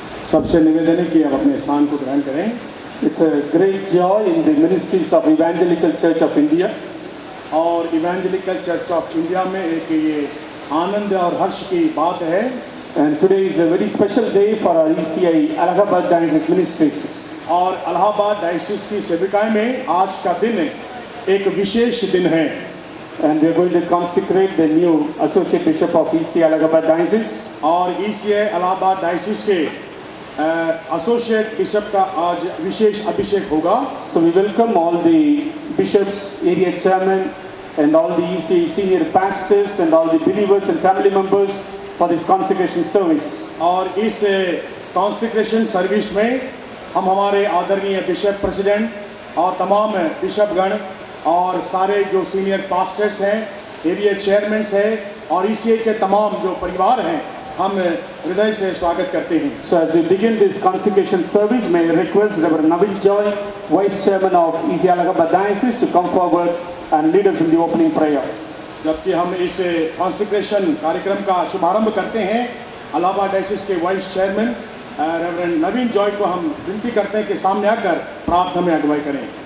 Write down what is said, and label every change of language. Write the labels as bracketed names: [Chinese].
[Hindi] सबसे निवेदन है कि आप अपने स्थान को ग्रहण करें. [English] It's a great joy in the ministries of Evangelical Church of India. [Hindi] और Evangelical Church of India में एक ये आनंद और हर्ष की बात है. [English] And today is a very special day for our ECI Allahabad Diocese Ministries. [Hindi] और इलाहाबाद डायसिस की सेविकाएं में आज का दिन एक विशेष दिन है. [English] And we are going to consecrate the new Associate Bishop of ECI Allahabad Diocese. [Hindi] और ECI Allahabad Diocese के एसोसिएट बिशप का आज विशेष अभिषेक होगा. [English] So we welcome all the bishops, area chairman, and all the ECI senior pastors and all the believers and family members for this consecration service. [Hindi] और इस consecration service में हम हमारे आदरणीय बिशप प्रेसिडेंट और तमाम बिशपगण और सारे जो सीनियर पास्टर्स हैं, एरिया चेयरमैन हैं और ECI के तमाम जो परिवार हैं, हम हृदय से स्वागत करते हैं. [English] So as we begin this consecration service, may I request Reverend Naveen Joy, Vice Chairman of ECI Allahabad Diocese, to come forward and lead us in the opening prayer. [Hindi] जबकि हम इस कॉन्सेक्रेशन कार्यक्रम का शुभारंभ करते हैं, इलाहाबाद डायसिस के vice chairman reverend नवीन Joy को हम विनती करते हैं कि सामने आकर प्रार्थना में अगुवाई करें.